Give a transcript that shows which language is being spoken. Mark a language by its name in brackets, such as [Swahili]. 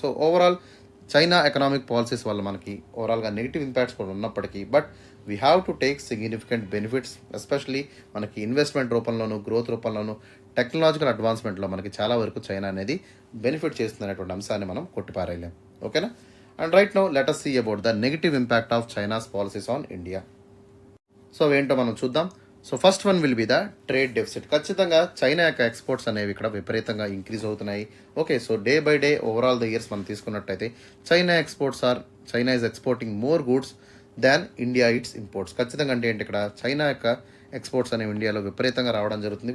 [Telugu] So overall China economic policies వల్ల మనకి ఓవరాల్గా నెగిటివ్ ఇంపాక్ట్స్ కూడా ఉన్నప్పటికీ, [English] but we have to take significant benefits, [Telugu] especially మనకి ఇన్వెస్ట్మెంట్ రూపంలోనూ, గ్రోత్ రూపంలోనూ, టెక్నాలజికల్ అడ్వాన్స్మెంట్లో మనకి చాలా వరకు చైనా అనేది బెనిఫిట్ చేస్తుంది అనేటువంటి అంశాన్ని మనం కొట్టిపారేయలేం. ఓకేనా? [English] And right now let us see about the negative impact of China's policies on India. So [Telugu] ఏంటో మనం చూద్దాం. [English] So first one will be the trade deficit. [Telugu] ఖచ్చితంగా చైనా యొక్క ఎక్స్పోర్ట్స్ అనేవి ఇక్కడ విపరీతంగా ఇంక్రీజ్ అవుతున్నాయి. [English] okay, so day by day overall the years [Telugu] మనం తీసుకున్నట్టయితే [English] China is exporting more goods than India its imports. [Telugu] ఖచ్చితంగా అంటే ఏంటి, ఇక్కడ చైనా యొక్క ఎక్స్పోర్ట్స్ అనేవి ఇండియాలో విపరీతంగా రావడం జరుగుతుంది.